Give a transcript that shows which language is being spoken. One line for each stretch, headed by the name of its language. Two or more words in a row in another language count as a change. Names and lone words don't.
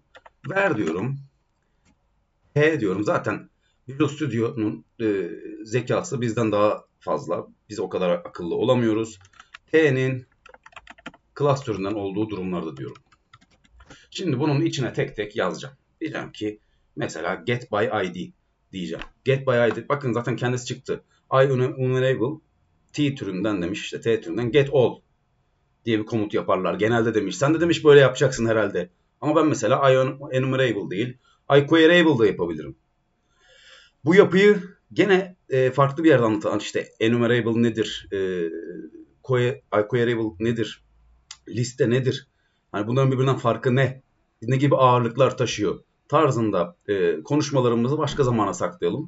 Turkish: Ver diyorum. P diyorum. Zaten Visual Studio'nun zekası bizden daha fazla. Biz o kadar akıllı olamıyoruz. T'nin class türünden olduğu durumlarda diyorum. Şimdi bunun içine tek tek yazacağım. Diyeceğim ki mesela
English: get by id
Turkish: diyeceğim.
English: Get by id.
Turkish: Bakın zaten kendisi çıktı. Enumerable T türünden demiş işte T türünden
English: get all
Turkish: diye bir komut yaparlar. Genelde demiş. Sen de demiş böyle yapacaksın herhalde. Ama ben mesela enumerable değil, iQueryable da yapabilirim. Bu yapıyı gene farklı bir yerden anlatan, işte enumerable nedir, queryable nedir, liste nedir, hani bunların birbirinden farkı ne gibi ağırlıklar taşıyor tarzında konuşmalarımızı başka zamana saklayalım.